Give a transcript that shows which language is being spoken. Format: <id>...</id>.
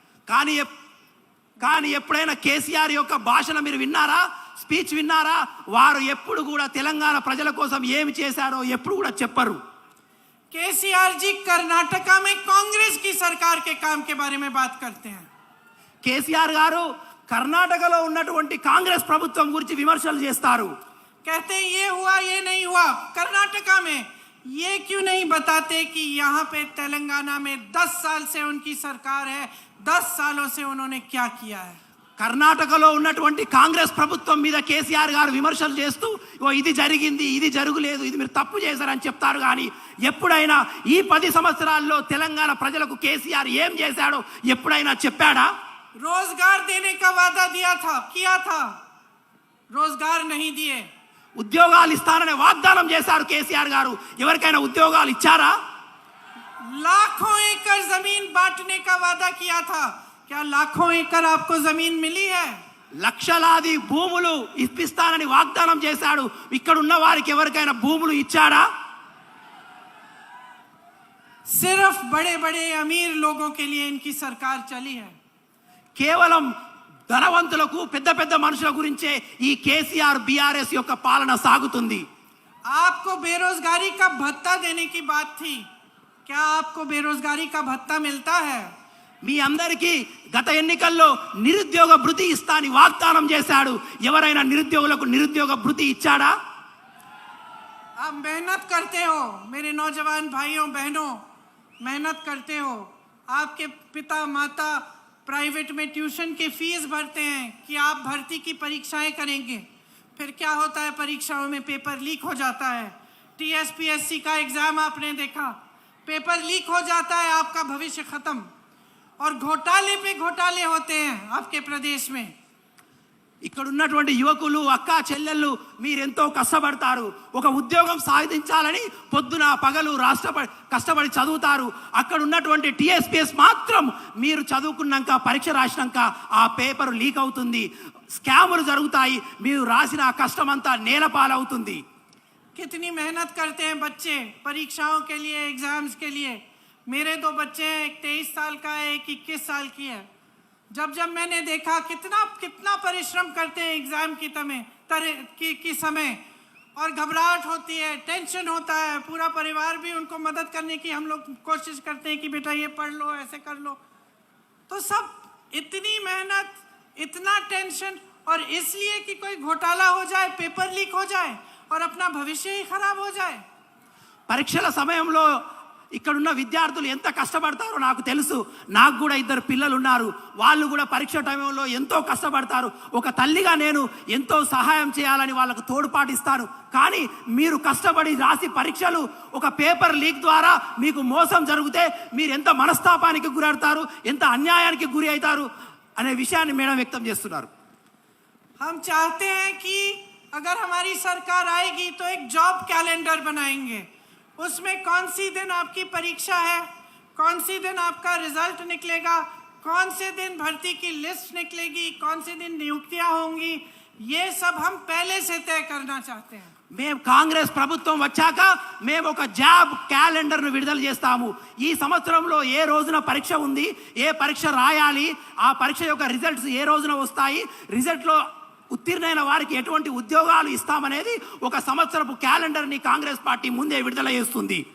<te>కానీ ఎప్పుడైనా కేసీఆర్ యొక్క భాషణ మీరు విన్నారా? స్పీచ్ విన్నారా? వారు ఎప్పుడు కూడా తెలంగాణ ప్రజల కోసం ఏమి చేశారో ఎప్పుడు కూడా చెప్పరు.</te> <hi>केसीआर जी कर्नाटका में कांग्रेस की सरकार के काम के बारे में बात करते हैं।</hi> <te>కేసీఆర్ గారు కర్ణాటకలో ఉన్నటువంటి కాంగ్రెస్ ప్రభుత్వం గురించి విమర్శలు చేస్తారు.</te> <hi>कहते हैं ये हुआ ये नहीं हुआ। कर्नाटका में ये क्यों नहीं बताते कि यहाँ पे तेलंगाना में 10 साल से उनकी सरकार है, 10 सालों से उन्होंने क्या किया है।</hi> <te>కర్ణాటకలో ఉన్నటువంటి కాంగ్రెస్ ప్రభుత్వం మీద కేసీఆర్ గారు విమర్శలు చేస్తూ ఇది జరిగింది, ఇది జరగలేదు, ఇది మీరు తప్పు చేశారని చెప్తారు. కానీ ఎప్పుడైనా ఈ 10 సంవత్సరాల్లో తెలంగాణ ప్రజలకు కేసీఆర్ ఏం చేశాడో ఎప్పుడైనా చెప్పాడా?</te> <hi>रोजगार देने का वादा किया था, रोजगार नहीं दिए।</hi> <te>ఉద్యోగాలు ఇస్తారనే వాగ్దానం చేశారు కేసీఆర్ గారు. ఎవరికైనా ఉద్యోగాలు ఇచ్చారా?</te> <hi>लाखों एकड़ जमीन बांटने का वादा किया था, क्या लाखों एकड़ आपको जमीन मिली है?</hi> <te>లక్షలాది భూములు ఇప్పిస్తానని వాగ్దానం చేశాడు. ఇక్కడ ఉన్న వారికి ఎవరికైనా భూములు ఇచ్చాడా?</te> <hi>सिर्फ बड़े बड़े अमीर लोगों के लिए इनकी सरकार चली है।</hi> <te>కేవలం ధనవంతులకు పెద్ద పెద్ద మనుషుల గురించే ఈ కేసీఆర్ బీఆర్ఎస్ యొక్క పాలన సాగుతుంది.</te> <hi>आपको बेरोजगारी का भत्ता देने की बात थी, क्या आपको बेरोजगारी का भत्ता मिलता है?</hi> <te>మీ అందరికీ గత ఎన్నికల్లో నిరుద్యోగ భృతి ఇస్తా అని వాగ్దానం చేశాడు. ఎవరైనా నిరుద్యోగులకు నిరుద్యోగ భృతి ఇచ్చాడా?</te> <hi>आप मेहनत करते हो, मेरे नौजवान भाइयों बहनों, मेहनत करते हो। आपके पिता माता प्राइवेट में ट्यूशन की फीस भरते हैं कि आप भर्ती की परीक्षाएं करेंगे। फिर क्या होता है, परीक्षाओं में पेपर लीक हो जाता है। टीएसपीएससी का एग्जाम आपने देखा, पेपर लीक हो जाता है, आपका भविष्य खत्म। और घोटाले पे घोटाले होते हैं आपके प्रदेश में।</hi> <te>ఇక్కడ ఉన్నటువంటి యువకులు అక్క చెల్లెళ్ళు మీరెంతో కష్టపడతారు. ఒక ఉద్యోగం సాధించాలని పొద్దున పగలు కష్టపడి చదువుతారు. అక్కడ ఉన్నటువంటి టీఎస్పీఎస్ మాత్రం మీరు చదువుకున్నాక పరీక్ష రాసినాక ఆ పేపర్ లీక్ అవుతుంది, స్కాములు జరుగుతాయి, మీరు రాసిన ఆ కష్టం అంతా నేలపాలవుతుంది.</te> <hi>कितनी मेहनत करते हैं बच्चे परीक्षाओं के लिए, एग्जाम्स के लिए। मेरे 2 बच्चे हैं, एक 23 साल का है, एक 21 साल की है। जब मैंने देखा कितना परिश्रम करते हैं एग्जाम की समय, और घबराहट होती है, टेंशन होता है। पूरा परिवार भी उनको मदद करने की हम लोग कोशिश करते हैं कि बेटा ये पढ़ लो, ऐसे कर लो। तो सब इतनी मेहनत, इतना टेंशन, और इसलिए कि कोई घोटाला हो जाए, पेपर लीक हो जाए और अपना भविष्य ही खराब हो जाए।</hi> <te>పరీక్షల సమయంలో ఇక్కడున్న విద్యార్థులు ఎంత కష్టపడతారో నాకు తెలుసు. నాకు కూడా 2 పిల్లలు ఉన్నారు. వాళ్ళు కూడా పరీక్ష టైంలో ఎంతో కష్టపడతారు. ఒక తల్లిగా నేను ఎంతో సహాయం చేయాలని వాళ్ళకు తోడ్పాటిస్తాను. కానీ మీరు కష్టపడి రాసి పరీక్షలు ఒక పేపర్ లీక్ ద్వారా మీకు మోసం జరిగితే మీరు ఎంత మనస్తాపానికి గురవుతారు, ఎంత అన్యాయానికి గురి అవుతారు అనే విషయాన్ని మేడం వ్యక్తం చేస్తున్నారు.</te> <hi>हम चाहते हैं कि अगर हमारी सरकार आएगी तो एक जॉब कैलेंडर बनाएंगे. उसमें कौन सी दिन आपकी परीक्षा है, कौन सी दिन आपका रिजल्ट निकलेगा, कौन से दिन भर्ती की लिस्ट निकलेगी, कौन से दिन नियुक्तियां होंगी, ये सब हम पहले से तय करना चाहते हैं.</hi> <te>మేము కాంగ్రెస్ ప్రభుత్వం వచ్చాక మేము ఒక జాబ్ క్యాలెండర్ను విడుదల చేస్తాము. ఈ సంవత్సరంలో ఏ రోజున పరీక్ష ఉంది, ఏ పరీక్ష రాయాలి, ఆ పరీక్ష యొక్క రిజల్ట్స్ ఏ రోజున వస్తాయి, రిజల్ట్లో ఉత్తీర్ణైన వారికి ఎటువంటి ఉద్యోగాలు ఇస్తామనేది ఒక సంవత్సరపు క్యాలెండర్ని కాంగ్రెస్ పార్టీ ముందే విడుదల చేస్తుంది.</te>